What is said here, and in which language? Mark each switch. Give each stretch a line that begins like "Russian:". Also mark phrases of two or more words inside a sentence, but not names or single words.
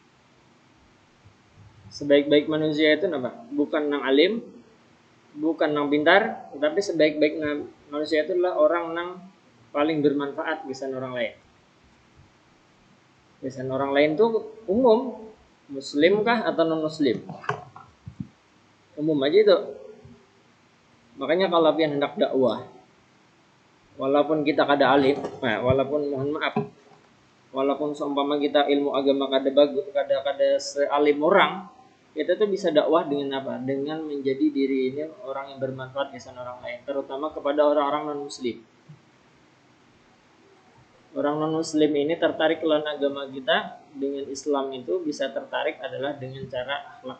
Indonesian: Sebaik-baik manusia itu apa? Bukan nang alim, bukan nang pintar, tetapi sebaik-baik manusia itu adalah orang nang paling bermanfaat bisa orang lain. Bisa orang lain tuh umum, muslim kah atau non muslim? Umum aja itu. Makanya kalau pian hendak dakwah, walaupun kita kada alim, walaupun mohon maaf, walaupun seumpama kita ilmu agama kada bagus, kada sealim orang, kita tuh bisa dakwah dengan apa? Dengan menjadi diri ini orang yang bermanfaat kesan orang lain, terutama kepada orang-orang non muslim. Orang non muslim ini tertarik lawan agama kita dengan Islam itu bisa tertarik adalah dengan cara akhlak.